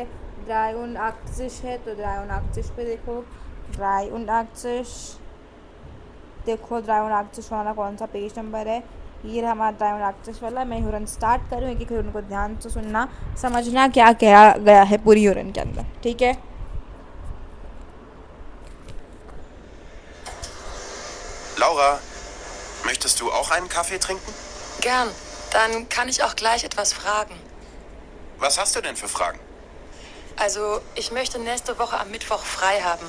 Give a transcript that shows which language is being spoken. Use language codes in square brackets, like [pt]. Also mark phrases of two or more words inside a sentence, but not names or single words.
[de] drei achtzig [hi] है तो [de] drei achtzig [hi] पे देखो. [de] drei achtzig [hi] देखो. [de] drei achtzig [hi] वाला कौन सा पेज नंबर है, ये रहा हमारा [de] drei achtzig [hi] वाला. मैं ह्यूरन स्टार्ट करूँ. एक एक ह्यूरन को ध्यान से सुनना, समझना क्या कहा गया है पूरी ह्यूरन के अंदर. ठीक है. [de] Laura, möchtest du auch einen Kaffee trinken? Gern. Dann kann ich auch gleich etwas fragen. Was hast du denn für Fragen? Also, ich möchte nächste Woche am Mittwoch frei haben.